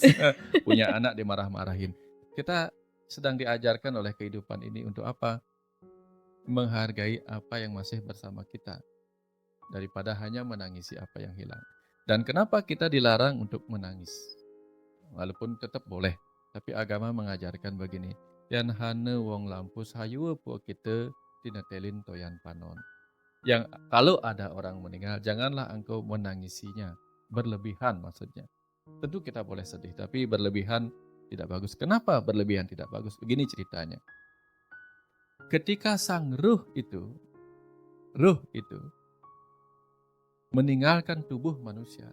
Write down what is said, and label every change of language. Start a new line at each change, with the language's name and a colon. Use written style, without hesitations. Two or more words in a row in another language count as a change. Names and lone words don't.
Indonesian: Punya anak dimarah-marahin. Kita sedang diajarkan oleh kehidupan ini untuk apa? Menghargai apa yang masih bersama kita daripada hanya menangisi apa yang hilang. Dan kenapa kita dilarang untuk menangis? Walaupun tetap boleh, tapi agama mengajarkan begini.
Kawi: Yan hane wong lampus hayu po kita tinetelin toyan panon.
Indonesian: Yang kalau ada orang meninggal, janganlah engkau menangisinya. Berlebihan maksudnya. Tentu kita boleh sedih, tapi berlebihan tidak bagus. Kenapa berlebihan tidak bagus? Begini ceritanya. Ketika sang ruh itu meninggalkan tubuh manusia.